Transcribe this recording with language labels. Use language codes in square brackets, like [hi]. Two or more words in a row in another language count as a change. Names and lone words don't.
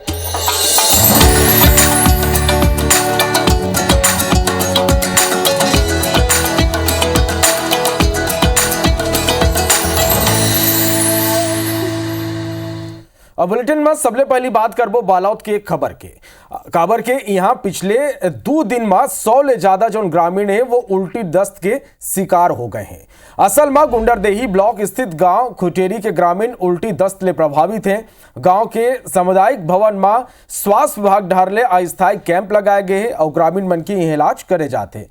[hne] अब बुलेटिन में सबले पहली बात करबो बालोद के खबर के यहाँ पिछले 2 दिन में 100 ले ज्यादा जो ग्रामीण है वो उल्टी दस्त के शिकार हो गए हैं। असल में गुंडरदेही ब्लॉक स्थित गांव खुटेरी के ग्रामीण उल्टी दस्त ले प्रभावित हैं। गांव के सामुदायिक भवन में स्वास्थ्य विभाग ढारले अस्थायी कैंप लगाए गए हैं और ग्रामीण मन की इलाज करे जाते हैं।